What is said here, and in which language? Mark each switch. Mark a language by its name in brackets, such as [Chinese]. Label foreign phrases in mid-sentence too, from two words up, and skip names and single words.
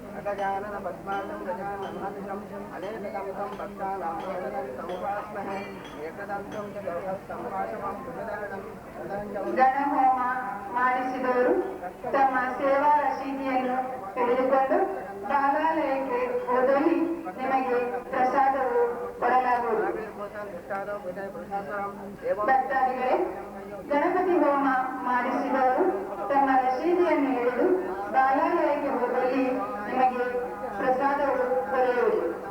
[Sanskrit] गजानन पद्मानं गजाननमहर्निशम् अनेकदन्तं भक्तानां समुपास्महे एकदन्तं च दोषस्तमुपाशमं भुजदानं [Kannada] ಗಣಹೋಮ ಮಾಡಿಸಿದವರು ತಮ್ಮ ಸೇವಾ ರಸೀದಿಯನ್ನು ತೆಗೆದುಕೊಂಡು ಬಾಲಾಲಯಕ್ಕೆ ಹೋದಲ್ಲಿ ನಿಮಗೆ ಪ್ರಸಾದವು ಕೊಡಲಾಗುವುದು. ಭಕ್ತಾದಿಗಳೇ, ಗಣಪತಿ ಹೋಮ ಮಾಡಿಸಿದವರು ತಮ್ಮ ರಸೀದಿಯನ್ನು ಹಿಡಿದು ಬಾಲಾಲಯಕ್ಕೆ ಹೋದಲ್ಲಿ ನಿಮಗೆ ಪ್ರಸಾದವು ದೊರೆಯುವುದು.